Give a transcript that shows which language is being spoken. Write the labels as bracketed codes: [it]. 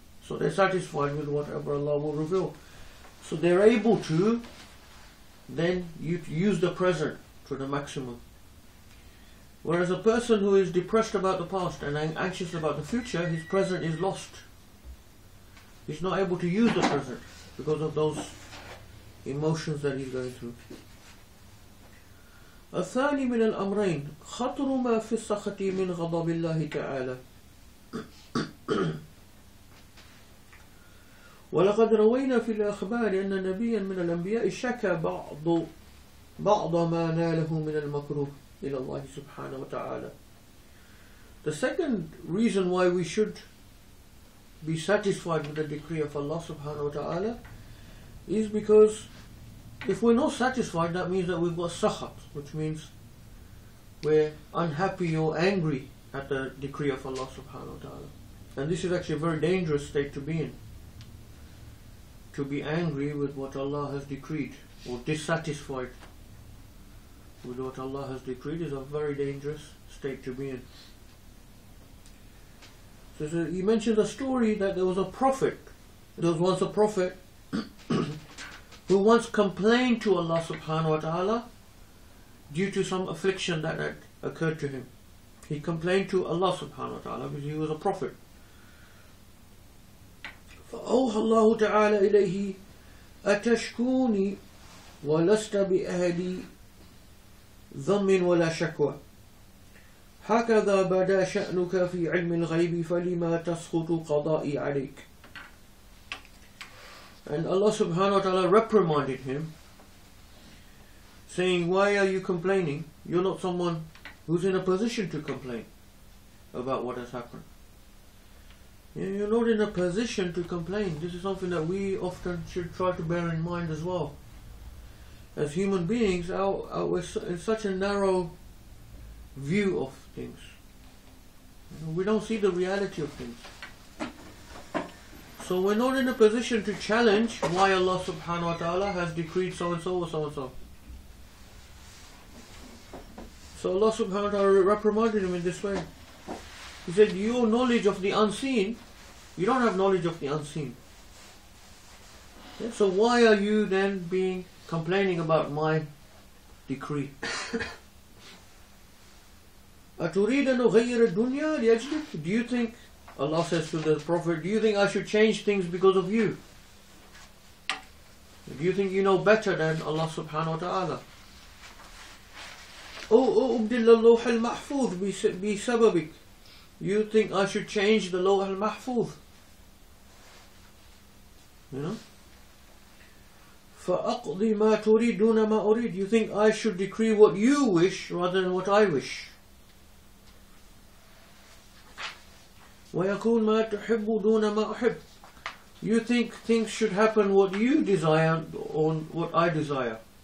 [en] So they're satisfied with whatever Allah will reveal. So they're able to then use the present to the maximum. Whereas a person who is depressed about the past and anxious about the future, his present is lost. He's not able to use the present because of those emotions that he's going through. [ar] الثاني من الأمرين خطر ما في السخط من غضب الله تعالى. ولقد روينا في الأخبار أن نبيا من الأنبياء شكى بعض ما ناله من المكروه إلى الله سبحانه وتعالى. [en] The second reason why we should be satisfied with the decree of Allah subhanahu wa ta'ala is because if we're not satisfied, that means that we've got sakhat, which means we're unhappy or angry at the decree of Allah subhanahu wa ta'ala. And this is actually a very dangerous state to be in. To be angry with what Allah has decreed or dissatisfied with what Allah has decreed is a very dangerous state to be in. So he mentioned a story that there was once a prophet who once complained to Allah subhanahu wa ta'ala due to some affliction that had occurred to him. He complained to Allah subhanahu wa ta'ala because he was a prophet. [ar] فأوحى الله تعالى إليه أتشكوني ولست بأهل ذم ولا شكوى هكذا بدا شأنك في علم الغيب فلما تسخط قضائي عليك. [en] And Allah subhanahu wa ta'ala reprimanded him, saying, why are you complaining? You're not someone who's in a position to complain about what has happened. You're not in a position to complain. This is something that we often should try to bear in mind as well. As human beings, we're in such a narrow view of things. We don't see the reality of things. So we're not in a position to challenge why Allah subhanahu wa ta'ala has decreed so and so or so and so. So Allah subhanahu wa ta'ala reprimanded him in this way. He said, your knowledge of the unseen, you don't have knowledge of the unseen. So why are you then complaining about my decree? [ar] أتريد أن أغير الدنيا لأجلك? [en] Do you think, Allah says to the Prophet, do you think I should change things because of you? Do you think you know better than Allah subhanahu wa ta'ala? [ar] أو أبدل اللوح المحفوظ بسببك? [en] You think I should change the lawh al-mahfuz? [ar] فأقضي ما تريد دون ما أريد. [en] You think I should decree what you wish rather than what I wish? [ar] ويكون ما تحب دون ما أحب. [en] You think things should happen what you desire or what I desire.